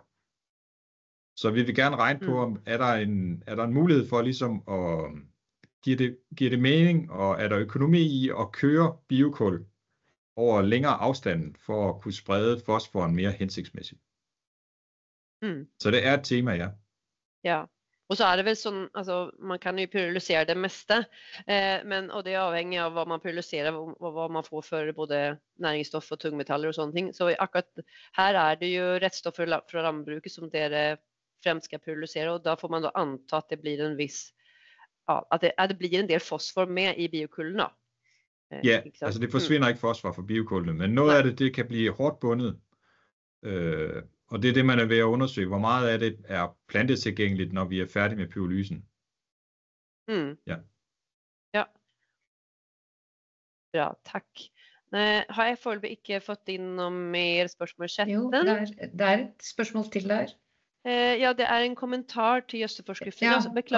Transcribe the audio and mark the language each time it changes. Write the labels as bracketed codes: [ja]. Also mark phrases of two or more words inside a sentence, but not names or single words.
[da] Så vi vil gerne regne på, om er der en mulighed for ligesom at give det mening, og er der økonomi i at køre biokul over længere afstand for at kunne sprede fosforen mere hensigtsmæssigt. Så det er et tema, ja. [no] Ja, og så det vel sådan, altså man kan jo pyrolysere det meste, og det afhængig av hvad man pyrolyserer, og hvad man får for både næringsstoff og tungmetaller og sådan ting. Så akkurat her det jo reststoffer fra landbruket som dere fremst skal pyrolysere, og da får man da anta at det blir en viss, at det blir en del fosfor med i biokullen da. [da] Ja, altså det forsvinder ikke fosfor fra biokullene, men noget af det kan blive hårdt bundet. Og det er det, man er ved at undersøge. Hvor meget af det er plantetilgængeligt, når vi er færdige med pyrolysen? Ja. [no] Ja. Bra, tak. Har jeg foreløpig ikke fått inn noe mer spørsmål i chatten? Jo, det et spørsmål til der. Ja, det en kommentar til gjødselforskriften. Ja, beklager,